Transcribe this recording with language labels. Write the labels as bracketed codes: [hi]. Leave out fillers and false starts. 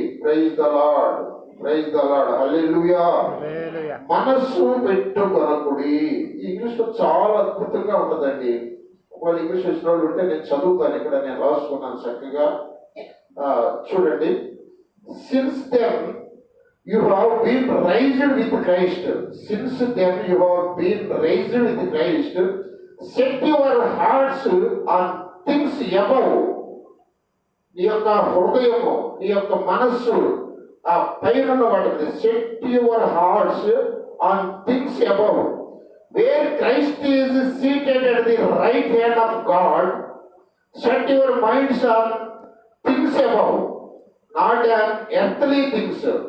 [en] praise the lord, praise the lord, [te] హల్లెలూయా. మనస్సు పెట్టుకొనకుడి. English లో చాలా అద్భుతంగా ఉంటుందండి. ఒకవేళ ఇంగ్లీష్ వచ్చిన వాళ్ళు ఉంటే నేను చదువుతాను, ఇక్కడ నేను రాసుకున్నాను చక్కగా. చూడండి. [en] Since then you have been raised with Christ. Since then you have been raised with Christ. Set your hearts on things above. [te] నీ యొక్క హృదయము, నీ యొక్క మనస్సు ఆ పైన వాటికి. [en] Set your hearts on things above, where Christ is seated at the right hand of God. Set your minds on things above, not an earthly things.